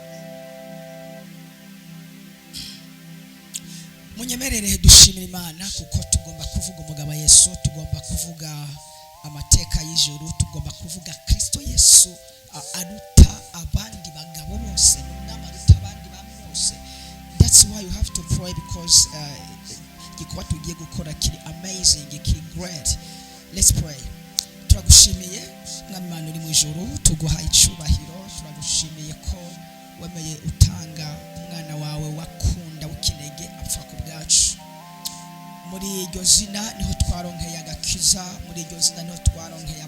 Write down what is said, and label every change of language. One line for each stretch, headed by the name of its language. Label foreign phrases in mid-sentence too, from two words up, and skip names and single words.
Rundi: munyemerere dushimira Imana kuko tugomba kuvuga umugabo Yesu tugomba kuvuga amateka y'ijuru tugomba kuvuga Kristo Yesu aruta abandi bagabo bose n'amaruta abandi bose
English: that's why you have to pray because
Rundi: gikwa tugiye gukora kiri amazing kiri great
English: let's pray
Rundi: turagushimiye mw'Imana uri mu ijuru tuguha icubahiro turagushimiye ko wemeye utanga umwana wawe wakunda ukinege apfa ku bwacu muri iryo zina niho twaronkeye agakiza muri iryo zina niho twaronkeye